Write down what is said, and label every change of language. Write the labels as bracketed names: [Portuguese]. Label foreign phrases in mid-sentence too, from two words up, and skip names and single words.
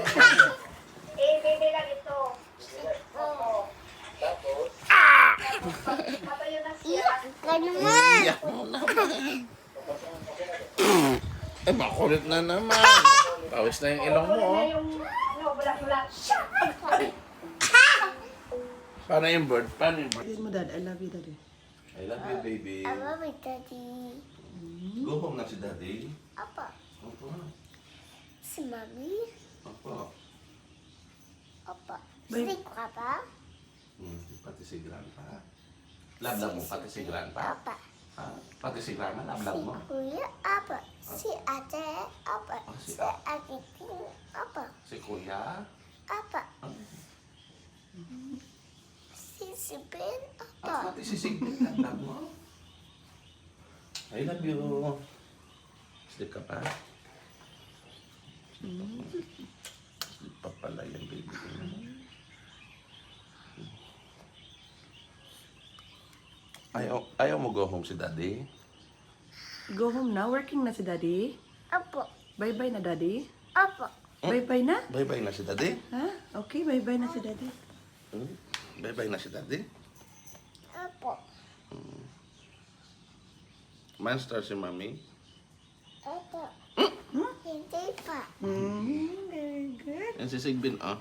[Filipino] Baby lang ito. Iyak ka naman. Iyak mo naman. Eh, makulit na naman. Pawis na yung ilong mo, oh. Paano yung bird? Sabihin mo, Dad. [English] I love you, Daddy. I love you, baby. I love it, Daddy. Go home [Filipino] na si Daddy. Apa? Opo. Si Mami? Opo. Apa? Babe. Sleep ka ba? Pati si Grandpa. Lablab mo, pati si Grandpa. Apa? Ha? Pati si Grandma, lablab Si mo. Kuya? Apa? Si Ate? Apa? Ah, si Si Akiting? Apa? Si Kuya. Apa? Si Sipin? At Apa? pati si Sigrid, lablab mo. [English] I love you. Sleep [Filipino] ka pa? Sleep pa pala yung baby ko. Ayaw mo [English] go home [Filipino] si Daddy? [English] Go home [Filipino] na. Working na si Daddy. Apa? Bye-bye na, Daddy. Apa? Bye-bye na? Bye-bye na si Daddy? Ha? Okay, bye-bye na si Daddy. Bye-bye na si Daddy? Apa? Monster si Mami? Apa? Hindi pa. [English] Very good. [Filipino] Yan si Sigbin, oh.